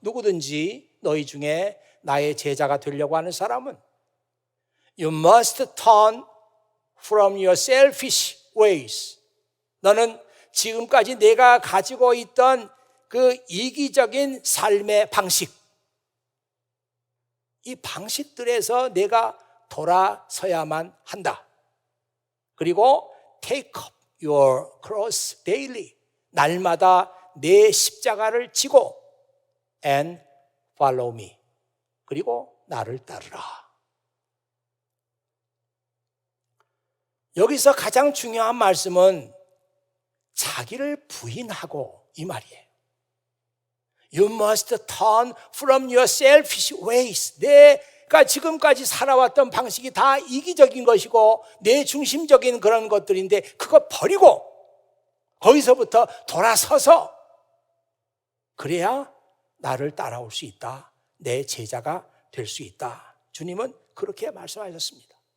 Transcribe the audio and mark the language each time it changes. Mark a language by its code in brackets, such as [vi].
[ko] 누구든지 너희 중에 나의 제자가 되려고 하는 사람은 [en] You must turn from your selfish ways. [ko] 너는 지금까지 내가 가지고 있던 그 이기적인 삶의 방식, 이 방식들에서 내가 돌아서야만 한다. 그리고 [en] take up your cross daily. [ko] 날마다 내 십자가를 지고 [en] and follow me. [ko] 그리고 나를 따르라. 여기서 가장 중요한 말씀은 자기를 부인하고 이 말이에요. [en] You must turn from your selfish ways. [ko] 내가 지금까지 살아왔던 방식이 다 이기적인 것이고 내 중심적인 그런 것들인데 그거 버리고 거기서부터 돌아서서 그래야 나를 따라올 수 있다. 내 제자가 될 수 있다. 주님은 그렇게 말씀하셨습니다.